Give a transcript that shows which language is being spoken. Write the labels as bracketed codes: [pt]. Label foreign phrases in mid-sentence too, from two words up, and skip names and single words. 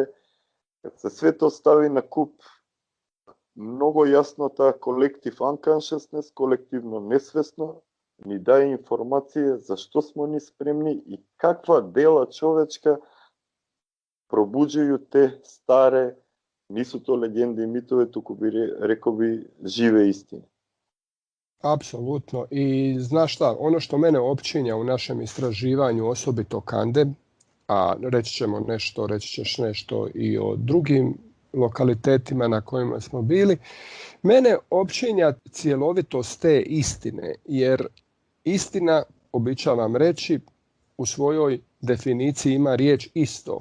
[mk] Кад се све тоа стави на куп, многу јасно таа колектив unconsciousness, колективно несвесно, ни даде информација за што смо ни спремни и каква дела човечка пробуджају те старе, нису то легенди и митове, туку би рекол би живе истини. [hr] Apsolutno. I znaš šta, ono što mene općinja u našem istraživanju, osobito Kande, a reći ćeš nešto i o drugim lokalitetima na kojima smo bili. Mene općinja cjelovitost te istine, jer istina, običavam reći, u svojoj definiciji ima riječ isto.